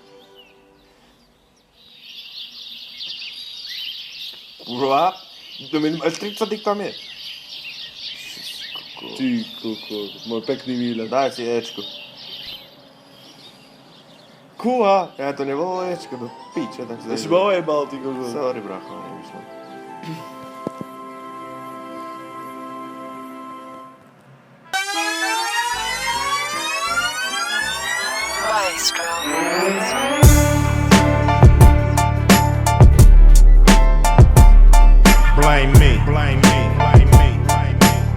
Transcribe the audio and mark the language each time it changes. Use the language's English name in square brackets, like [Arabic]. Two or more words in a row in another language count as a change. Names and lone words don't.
[Slovak] Kurva, to minimálne 30 ich tam je. Kokot. Ty kokot, môj pekný výlet. Daj si Ečko. Kurva, ja to nebolo Ečko, do piče, tak Ty si ma ojebal, ty kokot. Sorry, bracho, nevyšlo. Maestro. [English] Blame me, blame me, blame me, blame me.